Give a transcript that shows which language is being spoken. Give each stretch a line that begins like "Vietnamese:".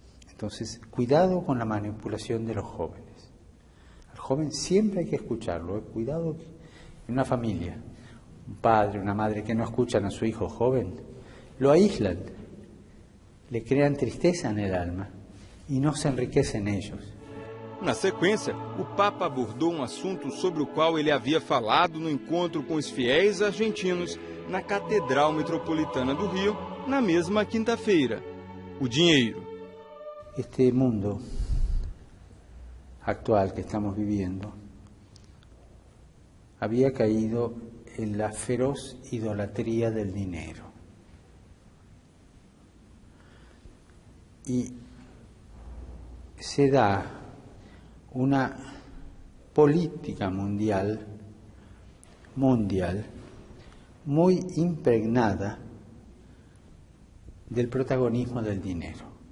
Spanish: Entonces, cuidado con la manipulación de los jóvenes. Al joven siempre hay que escucharlo, cuidado en una familia. Un padre, una madre que no escuchan a su hijo joven, lo aíslan, le crean tristeza en el alma y no se enriquecen ellos.
Portuguese: Na sequência, o Papa abordou assunto sobre o qual ele havia falado no encontro com os fiéis argentinos na Catedral Metropolitana do Rio, na mesma quinta-feira: o dinheiro.
Spanish: Este mundo actual que estamos viviendo había caído en la feroz idolatría del dinero. Y se da una política mundial muy impregnada del protagonismo del dinero.